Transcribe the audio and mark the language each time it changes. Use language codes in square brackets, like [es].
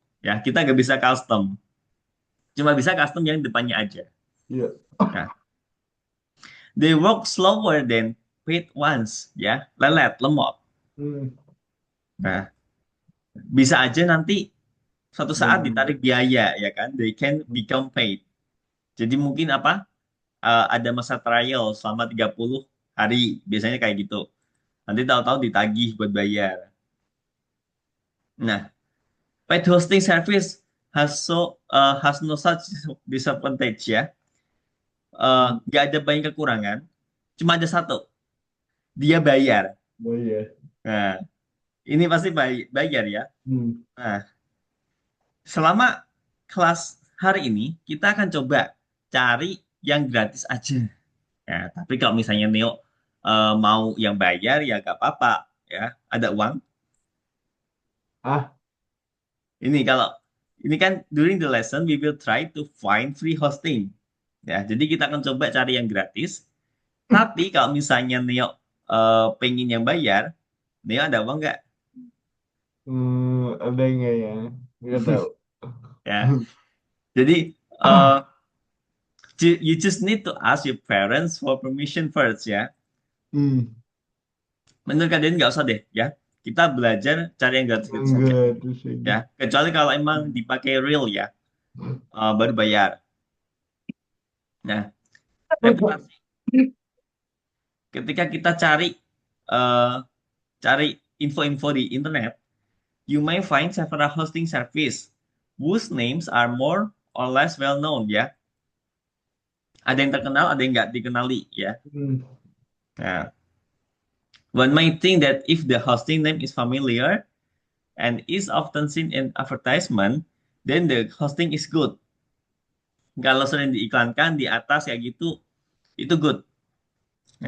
[id] Ya kita nggak bisa custom, cuma bisa custom yang depannya aja. Ya. [en] Nah, they work slower than paid ones, [id] ya lelet, lemot. Hmm. Nah, bisa aja nanti suatu saat Dan ditarik biaya, ya kan? [en] They can become paid. [id] Jadi mungkin apa? Ada masa trial selama 30 hari, biasanya kayak gitu. Nanti tahu-tahu ditagih buat bayar. [en] Nah, paid hosting service has no such disadvantage ya. hmm. [id] Nggak ada banyak kekurangan, cuma ada satu, dia bayar. Bayar. Nah, ini pasti bayar ya. Hmm. Nah, selama kelas hari ini kita akan coba cari yang gratis aja. Ya, tapi kalau misalnya Neo mau yang bayar ya gak apa-apa ya, ada uang. Ah. Ini kalau ini kan [en] during the lesson we will try to find free hosting. [id] Ya, jadi kita akan coba cari yang gratis. Tapi kalau misalnya Neo pengen yang bayar, Neo ada uang nggak? Ada nggak ya? Nggak tahu. Ya, jadi uh, [en] you just need to ask your parents for permission first ya. Hmm. [id] Menurut kalian nggak usah deh ya. Kita belajar cari yang gratis-gratis saja Enggak terus aja. ya. Kecuali kalau emang dipakai real ya, baru bayar. Nah, reputasi. Ketika kita uh, cari info-info di internet, [en] you may find several hosting service whose names are more or less well known ya. [id] Ada yang terkenal, ada yang nggak dikenali ya. Hmm. [en] Nah, one might think that if the hosting name is familiar and is often seen in advertisement, then the hosting is good. [id] Kalau sering diiklankan di atas kayak gitu, itu good. Ya.